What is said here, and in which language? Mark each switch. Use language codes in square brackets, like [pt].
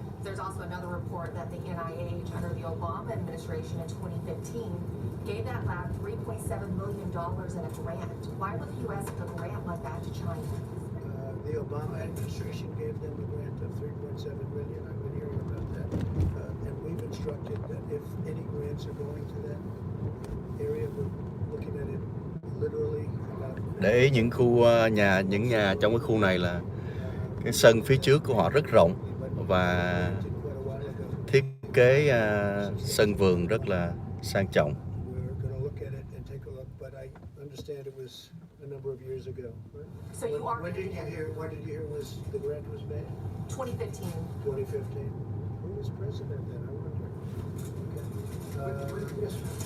[en] There's also another report that the NIH, under the Obama administration in 2015, gave that lab $3.7 million in a grant. Why would the U.S. give a grant like that to China? The Obama administration gave them a grant of $3.7 million. I've been hearing about that. And we've been instructed that if any grants are going to that area, we're looking at it literally about [vi] Để ý những khu những nhà trong cái khu này là cái sân phía trước của họ rất rộng và thiết kế sân vườn rất là sang trọng. [en] we're going to look at it and take a look, but I understand it was a number of years ago. Right? So you are When did you hear was the grant was made? 2015. 2015. Who was president then? I wonder. Okay. Yes.